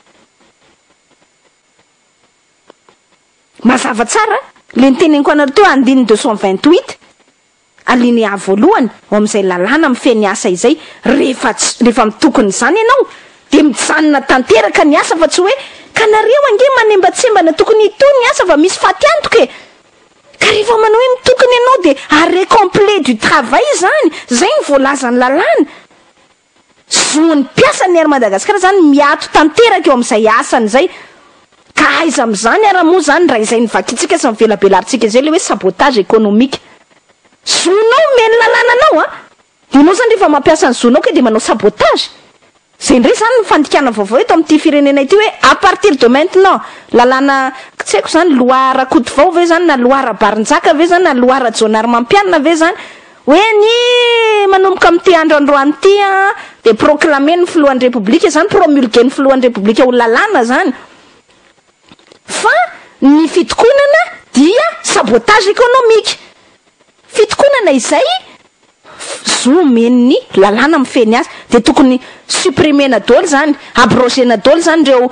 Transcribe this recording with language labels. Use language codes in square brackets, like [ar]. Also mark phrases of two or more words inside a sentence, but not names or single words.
[mg] mazava tsara le niteneniko anareo teo andiny 228 alinéa voalohany ao amin'izay lalàna mifeny asa izay rehefa mitokony zany ianao de mijanona tanteraka ny asa fa tsy hoe ka nareo ange manembatsembana tokony itony ny asa fa misy faty antoka e ka rehefa manao hoe mitokony ianao de [fr] arrêt complet du travail [mg] zany zay ny voalazany lalàna zoany mpiasa ny ary Madagasikara zany miato tanteraka eo amin'izay asany zay ka aiza am'izany ara moa zany raha izay nivakitsika sy mivelabelarintsika izay le hoe [fr] sabotage économique [mg] zonao meny lalànanao de anao zany rehefa mampiasa ny zonao ke de manao sabotage zay ndray zany ny fandikana vaovao eto amin'ity firenena ity hoe [fr] à partir de maintenant [mg] lalàna tsy haiko zany loi rakotovao ve zany na loi Rabarinjaka ve zany na loi Rajonary Mampianina ve zany hoe ny manomboka amin'ity androandroany ity de proclamer ny filohan'ny république zany promulguer ny filohan'ny république ho lalàna zany fa ny fitokonana dia [fr] sabotage économique [mg] fitokonana izay zo meniny lalàna mifeny azy de tokony supprimena daholo zany abrogena daholo zany reo